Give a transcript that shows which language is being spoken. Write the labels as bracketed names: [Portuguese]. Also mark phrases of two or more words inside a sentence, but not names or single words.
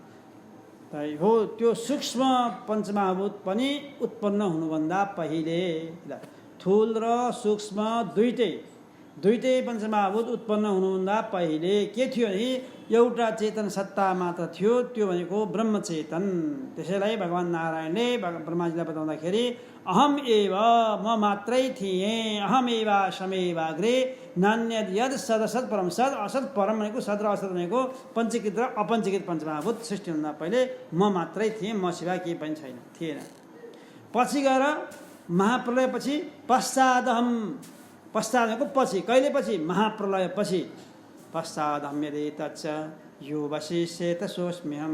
[Nepali] हो त्यो सूक्ष्म पञ्चमहाभूत पनि उत्पन्न हुनुभन्दा पहिले, ठुल र सूक्ष्म दुईटै पञ्चमहाभूत उत्पन्न हुनुभन्दा पहिले के थियो भने एउटा चेतन सत्ता मात्र थियो, त्यो भनेको ब्रह्मचेतन। त्यसैलाई भगवान् नारायणले ब्रह्माजीलाई बताउँदाखेरि [Sanskrit] अहम एव, [Nepali] म मात्रै थिएँ, [Sanskrit] अहम एव समेवाग्रे नान्यद् यद् सदसद् परम। सद् असद् परम [Nepali] भनेको सद् र असद् भनेको पञ्चीकृत र अपञ्चीकृत पञ्चमहाभूत सृष्टि हुँदा पहिले म मात्रै थिएँ, म सिवा केही पनि थिएन। पछि गएर महाप्रलयपछि पश्चादहम, पश्चात भनेको पछि, कहिले पछि? महाप्रलयपछि। [Sanskrit] पश्चादहं यदेतच्च यो वशेषेत सोऽस्म्यहम्।